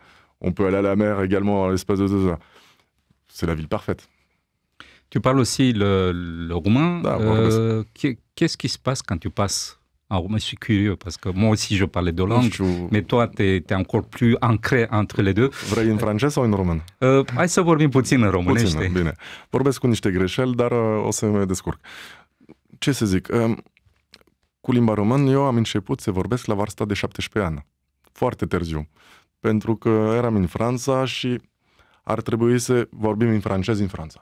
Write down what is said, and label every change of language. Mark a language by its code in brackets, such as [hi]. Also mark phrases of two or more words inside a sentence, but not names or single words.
[fr] On peut aller à la mer également en l'espace de 2 heures. C'est la ville parfaite. Tu parles aussi le roumain. Qu'est-ce qui se passe quand tu passes en roumain? Je suis curieux parce que moi aussi je parlais de langue, mais toi tu es encore plus ancré entre les deux. [ro] Vrei în francez sau în român? Hai să vorbim puțin în românește. Puțin, bine. Vorbesc cu niște greșeli, dar o să mă descurc. Ce să zic? Cu limba română eu am început să vorbesc la vârsta de 17 ani. Foarte târziu. Pentru că eram în Franța și ar trebui să vorbim în francez în Franța.